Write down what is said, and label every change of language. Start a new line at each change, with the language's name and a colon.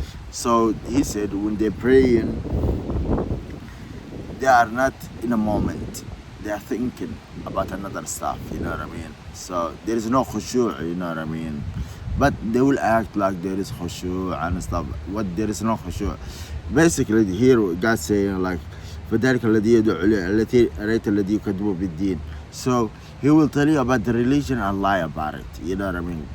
English: So he said when they're praying, they are not in a moment. They are thinking about another stuff, you know what I mean? So there is no khushu', you know what I mean? But they will act like there is khushu' and stuff. What there is no khushu'. Basically here God saying like,
Arabic: فَذَلِكَ الَّذِي يَدُعُّ أَرَأَيْتَ الَّذِي يُكَذِّبُ بِالدِّينِ.
English: So he will tell you about the religion and lie about it, you know what I mean?